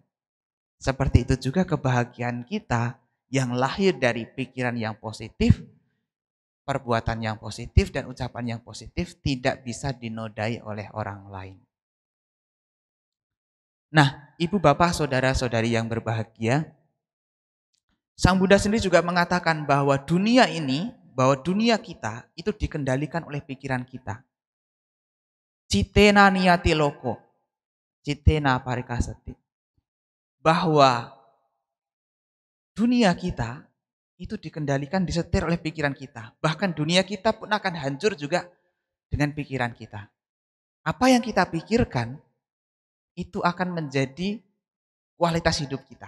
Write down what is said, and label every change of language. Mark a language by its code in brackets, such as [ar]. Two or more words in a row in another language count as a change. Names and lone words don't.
[id] Seperti itu juga kebahagiaan kita yang lahir dari pikiran yang positif, perbuatan yang positif, dan ucapan yang positif tidak bisa dinodai oleh orang lain. Nah, ibu bapak saudara-saudari yang berbahagia, Sang Buddha sendiri juga mengatakan bahwa dunia kita itu dikendalikan oleh pikiran kita. [pi] Citena niyati loko, citena parikasati. [id] Bahwa dunia kita itu dikendalikan, disetir oleh pikiran kita. Bahkan dunia kita pun akan hancur juga dengan pikiran kita. Apa yang kita pikirkan itu akan menjadi kualitas hidup kita.